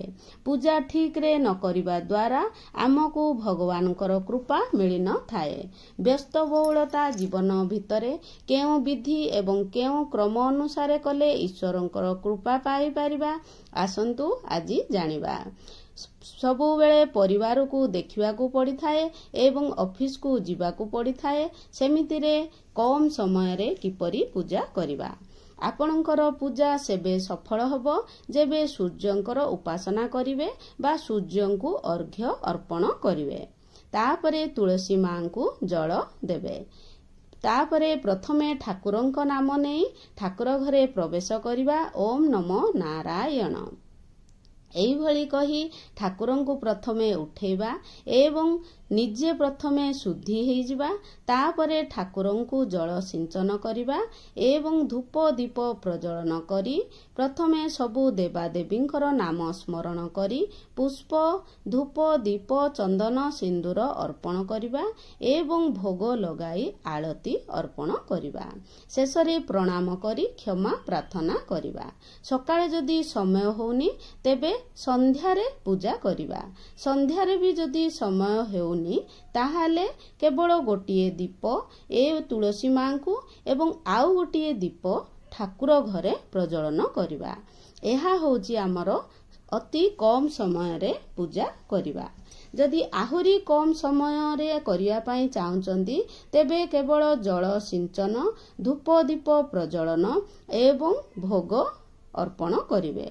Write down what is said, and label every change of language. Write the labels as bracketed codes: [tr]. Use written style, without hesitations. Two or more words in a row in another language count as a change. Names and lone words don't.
[or] ପୂଜା ଠିକ ରେ ନ କରିବା ଦ୍ୱାରା ଆମକୁ ଭଗବାନଙ୍କର କୃପା ମିଳି ନ ଥାଏ। ବ୍ୟସ୍ତ ବହୁଳତା ଜୀବନ ଭିତରେ କେଉଁ ବିଧି ଏବଂ କେଉଁ କ୍ରମ ଅନୁସାରେ କଲେ ଈଶ୍ୱରଙ୍କର କୃପା ପାଇ ପାରିବା। ଆସନ୍ତୁ ଆଜି ଜାଣିବା। ସବୁ ବେଳେ ପରିବାର କୁ ଦେଖିବା କୁ ପଡ଼ି ଥାଏ ଏବଂ ଅଫିସ କୁ ଯିବା କୁ ପଡ଼ି ଥାଏ। ସେମିତି ରେ କମ ସମୟ ରେ କିପରି ପୂଜା କରିବା। ଆପଣଙ୍କର ପୂଜା ସେବେ ସଫଳ ହେବ ଯେବେ ସୂର୍ଯ୍ୟଙ୍କର ଉପାସନା କରିବେ ବା ସୂର୍ଯ୍ୟଙ୍କୁ ଅର୍ଘ୍ୟ ଅର୍ପଣ କରିବେ। ତାପରେ ତୁଳସୀ ମାଁ କୁ ଜଳ ଦେବେ। ତାପରେ ପ୍ରଥମେ ଠାକୁରଙ୍କ ନାମ ନେଇ ଠାକୁର ଘରେ ପ୍ରବେଶ କରିବା। ଓମ ନମୋ ନାରାୟଣ ଏଇ ଭଳି କହି ଠାକୁରଙ୍କୁ ପ୍ରଥମେ ଉଠେଇବା ଏବଂ ନିଜେ ପ୍ରଥମେ ଶୁଦ୍ଧି ହୋଇ ଯିବା। ତାପରେ ଠାକୁରଙ୍କୁ ଜଳ ସିଞ୍ଚନ କରିବା ଏବଂ ଧୂପ ଦୀପ ପ୍ରଜ୍ୱଳନ କରି ପ୍ରଥମେ ସବୁ ଦେବାଦେବୀଙ୍କର ନାମ ସ୍ମରଣ କରି ପୁଷ୍ପ ଧୂପ ଦୀପ ଚନ୍ଦନ ସିନ୍ଦୂର ଅର୍ପଣ କରିବା ଏବଂ ଭୋଗ ଲଗାଇ ଆଳତୀ ଅର୍ପଣ କରିବା। ଶେଷରେ ପ୍ରଣାମ କରି କ୍ଷମା ପ୍ରାର୍ଥନା କରିବା। ସକାଳେ ଯଦି ସମୟ ହେଉନି ତେବେ ସନ୍ଧ୍ୟାରେ ପୂଜା କରିବା। ସନ୍ଧ୍ୟାରେ ବି ଯଦି ସମୟ ହେଉନି ତାହାଲେ କେବଳ ଗୋଟିଏ ଦୀପ ଏ ତୁଳସୀ ମାଁ କୁ ଏବଂ ଆଉ ଗୋଟିଏ ଦୀପ ଠାକୁର ଘରେ ପ୍ରଜ୍ୱଳନ କରିବା। ଏହା ହେଉଛି ଆମର ଅତି କମ ସମୟ ରେ ପୂଜା କରିବା। ଯଦି ଆହୁରି କମ ସମୟ ରେ କରିବା ପାଇଁ ଚାହୁଁଛନ୍ତି ତେବେ କେବଳ ଜଳ ସିଞ୍ଚନ ଧୂପ ଦୀପ ପ୍ରଜ୍ୱଳନ ଏବଂ ଭୋଗ ଅର୍ପଣ କରିବେ।